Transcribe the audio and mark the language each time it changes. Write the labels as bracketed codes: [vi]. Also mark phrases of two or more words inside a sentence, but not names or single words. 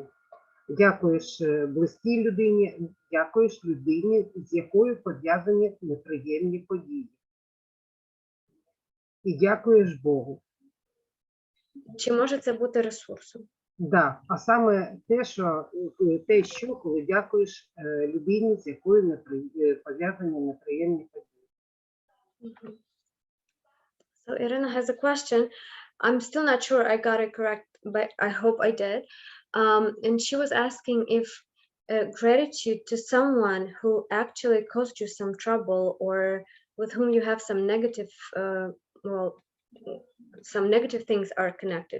[uk] Дякуєш близькій людині, дякуєш людині, з якою пов'язані неприємні події. І дякуєш Богу. Чи може це бути ресурсом? Да, а саме те, що коли дякуєш людині, з якою пов'язані неприємні події. [en] So Irina has a question. I'm still not sure I got it correct, but I hope I did. And she was asking if gratitude to someone who actually caused you some trouble or with whom you have some negative, some negative things are connected.